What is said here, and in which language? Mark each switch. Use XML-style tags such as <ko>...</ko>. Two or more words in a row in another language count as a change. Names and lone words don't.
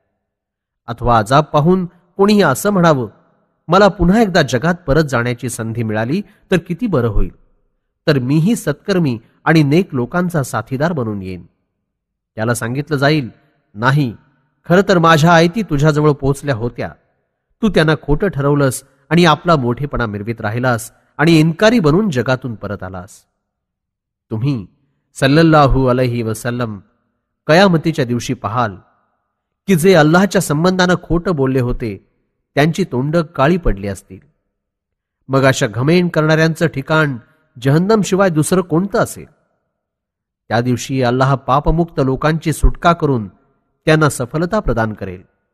<mr>अथवा अजाब पाहून कोणीही असं म्हणावं मला पुन्हा एकदा जगात परत जाण्याची संधी मिळाली तर किती बरं होईल, तर मीही सत्कर्मी आणि नेक लोकांचा साथीदार बनून येईन. त्याला सांगितलं जाईल नाही, खरं तर माझ्या आयती तुझ्याजवळ पोहोचल्या होत्या, तू त्यांना खोटं ठरवलंस आणि आपला मोठेपणा मिरवीत राहिलास आणि इन्कारी बनून जगातून परत आलास. तुम्ही</mr> <ar>صلى الله عليه وسلم</ar> <mr>कयामतीच्या दिवशी पाहाल की जे अल्लाहच्या संबंधानं खोटं बोलले होते त्यांची तोंड काळी पडली असतील. मग अशा घमेंड करणाऱ्यांचं ठिकाण जहन्नम शिवाय दुसरं कोणतं असेल? त्या दिवशी अल्लाह पापमुक्त लोकांची सुटका करून त्यांना सफलता प्रदान करेल.</mr>